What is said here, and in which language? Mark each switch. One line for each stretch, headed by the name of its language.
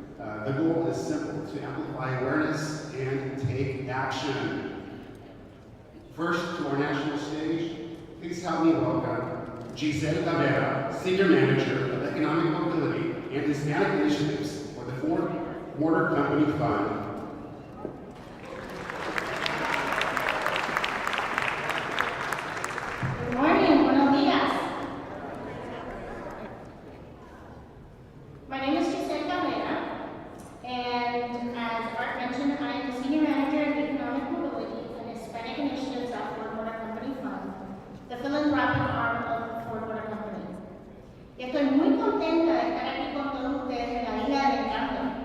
English: The goal is simple, to amplify awareness and take action. First, to our national stage, please help me welcome Giselle Tavera, Senior Manager of Economic Mobility and Hispanic Initiatives for the Ford Motor Company Fund. Good morning,
Spanish: buenos días.
English: My name is Giselle Tavera. And as Art mentioned, I am the Senior Manager of Economic Mobility and Hispanic Initiatives at Ford Motor Company Fund, the philanthropic arm of Ford Motor Company.
Spanish: Y estoy muy contenta de estar aquí con todos ustedes en la Isla del Encanto.